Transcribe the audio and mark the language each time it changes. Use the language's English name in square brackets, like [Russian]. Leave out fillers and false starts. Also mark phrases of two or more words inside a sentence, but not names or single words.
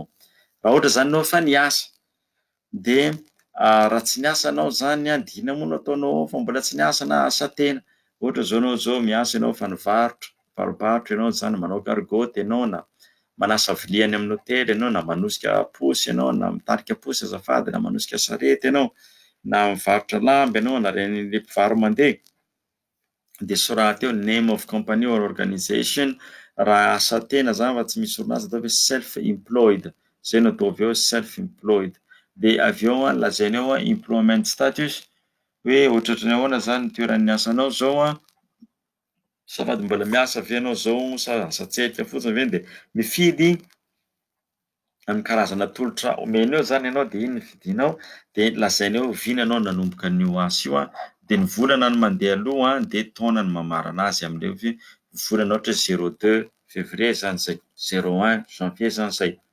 [Malagasy] Raha ohatra zany ianao efa niasa de raha tsy niasa anao zany dina moa no ataonao fa mbola tsy niasa na asa tena, ohatra zao anao zao miasa ianao fa nivarotra ianao zany, manao gargote ianao, na manasa vilia any amin'ny hotely ianao, na manosika posy ianao, na mitarika posy azafady, na manosika sarety ianao, na mivarotra lamba ianao, na reny le mpivaro mandeha, de sorata eo [English] name of company or organization, [Malagasy] raha asa tena zany fa tsy misy orinasa atao hoe [English] self employed, zay no atao avy eo self employed, [Malagasy] de avy eo lazainao [English] employment status, [Malagasy] hoe ohatrohatran'ny ahoana zany ny toeran'ny asanao zao safady mbola miasa ve ianao zao sa asa-tselika fotsiny ve, de mifidy amin'ny karazana tolotra omeny eo zany ianao, de iny no fidinao, de lazainao ovina ianao nanomboka an'io asa io de ny volana no mandeha aloha de taona no mamarana azy amin'ilay volana ohatra 02 février zany zay, 01 janvier zany zay,